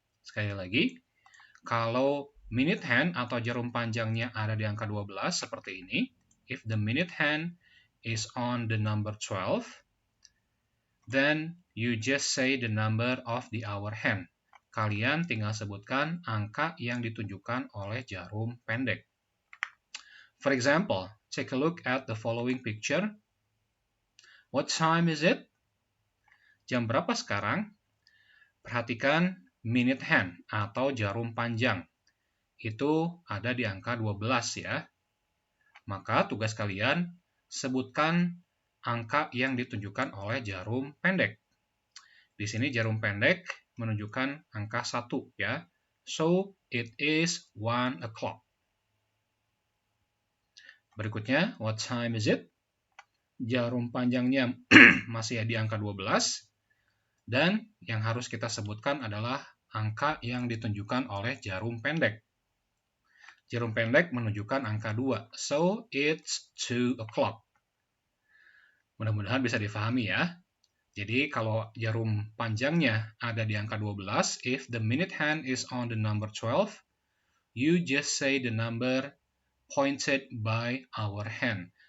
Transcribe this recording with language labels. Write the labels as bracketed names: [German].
[Indonesian] Sekali lagi, kalau minute hand atau jarum panjangnya ada di angka 12 seperti ini, [English] if the minute hand is on the number 12, then you just say the number of the hour hand. [Indonesian] Kalian tinggal sebutkan angka yang ditunjukkan oleh jarum pendek. [English] For example, take a look at the following picture. What time is it? [Indonesian] Jam berapa sekarang? Perhatikan [English] minute hand [Indonesian] atau jarum panjang. Itu ada di angka 12 ya. Maka tugas kalian sebutkan angka yang ditunjukkan oleh jarum pendek. Di sini jarum pendek menunjukkan angka 1 ya. [English] So, it is 1 o'clock. Berikutnya, what time is it? [Indonesian] Jarum panjangnya masih di angka 12. Dan yang harus kita sebutkan adalah angka yang ditunjukkan oleh jarum pendek. Jarum pendek menunjukkan angka 2. [English] So, it's 2 o'clock. [Indonesian] Mudah-mudahan bisa difahami ya. Jadi kalau jarum panjangnya ada di angka 12, [English] if the minute hand is on the number 12, you just say the number pointed by our hand.